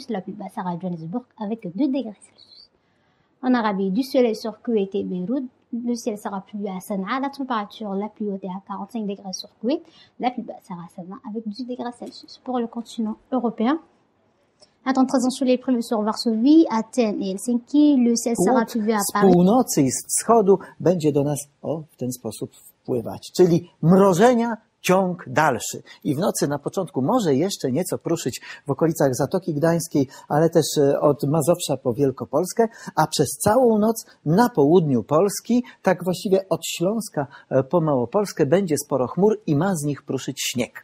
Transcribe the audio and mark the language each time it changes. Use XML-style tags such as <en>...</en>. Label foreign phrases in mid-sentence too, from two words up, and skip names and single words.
<fr>La plus basse sera à Johannesburg avec 2 degrés Celsius. En Arabie, du soleil sur Koweït et Beyrouth. Le ciel sera plus bas à Sanaa. La température la plus haute est à 45 degrés sur Koweït. La plus basse sera à Sanaa avec 10 degrés Celsius. Pour le continent européen, un temps très ensoleillé prévu sur Varsovie, Athènes et Helsinki. Le ciel sera plus bas à</fr> <pl>Z</pl> <fr>Paris.</fr> <pl>północy i z wschodu będzie do nas w ten sposób wpływać. Czyli mrożenia ciąg dalszy. I w nocy na początku może jeszcze nieco pruszyć w okolicach Zatoki Gdańskiej, ale też od Mazowsza po Wielkopolskę, a przez całą noc na południu Polski, tak właściwie od Śląska po Małopolskę, będzie sporo chmur i ma z nich pruszyć śnieg.</pl>